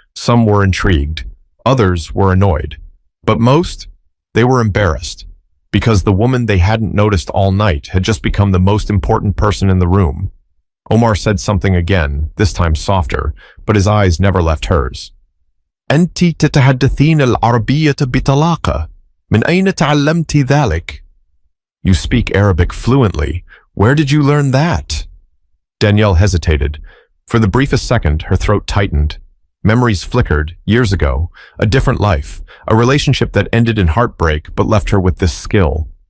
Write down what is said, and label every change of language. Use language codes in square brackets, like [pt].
[en] Some were intrigued. Others were annoyed. But most, they were embarrassed, because the woman they hadn't noticed all night had just become the most important person in the room. Omar said something again, this time softer, but his eyes never left hers. [ar] أنت تتحدثين العربية بطلاقة. من أين تعلمت ذلك? [en] You speak Arabic fluently. Where did you learn that? Danielle hesitated. For the briefest second, her throat tightened. Memories flickered, years ago, a different life, a relationship that ended in heartbreak but left her with this skill.